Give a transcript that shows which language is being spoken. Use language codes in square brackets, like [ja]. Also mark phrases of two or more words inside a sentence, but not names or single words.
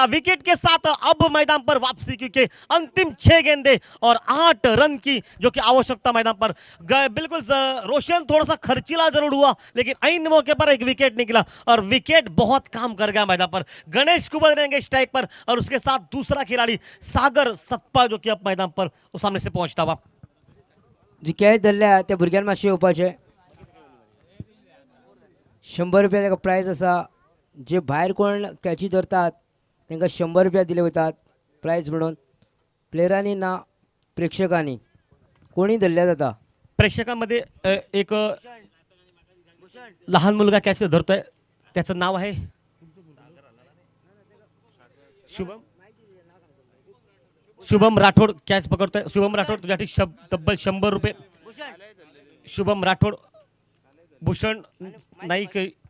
[hi] विकेट के साथ अब मैदान पर वापसी, क्योंकि अंतिम 6 गेंदे और 8 रन की जो कि आवश्यकता मैदान पर। बिल्कुल रोशन थोड़ा सा खर्चीला जरूर हुआ, लेकिन ऐन मौके पर एक विकेट निकला और विकेट बहुत काम कर गया मैदान पर। गणेश कुमार रहेंगे स्ट्राइक पर और उसके साथ दूसरा खिलाड़ी सागर सतपा जो कि अब मैदान पर उस सामने से पहुंचता हुआ। [kok] जी खेळ धरल्या त्या भुरग्यां मातशें येवपाचें। 100 रुपया ताका प्रायज आसा। जे भायर कोण कॅची धरतात तांकां 100 रुपया दिले वतात प्रायज म्हणून। प्लेयरांनी ना प्रेक्षकांनी कोणी धरल्या जाता। [mr] प्रेक्षकांमध्ये एक लहान मुलगा कॅच धरतोय, त्याचं नाव आहे शुभम राठोड कॅच पकडतोय। शुभम राठोड तुझ्यासाठी तब्बल 100 रुपये। शुभम राठोड, भूषण नाईक